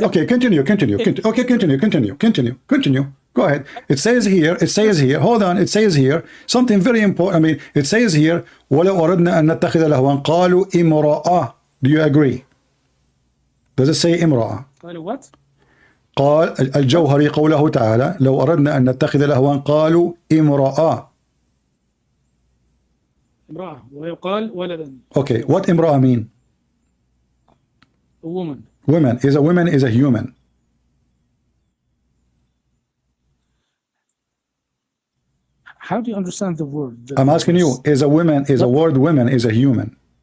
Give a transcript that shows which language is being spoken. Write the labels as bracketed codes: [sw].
[en] okay, continue. Okay, continue. Go ahead. It says here, hold on, it says here, something very important. I mean, it says here, [ar] وَلَوْ أَرَدْنَا أَن نَتَّخِذَ لَهْوًا قَالُوا إِمْرَأَةٌ. [en] Do you agree? Does it say إمرأة? What? [ar] قال الجوهري قوله تعالى لو أردنا أن نتخذ لهوا قالوا امرأة. امرأة ويقال ولدا. [en] Okay, what امرأة mean? A woman. Woman is a human. How do you understand the word? I'm asking you, is a word woman is a human?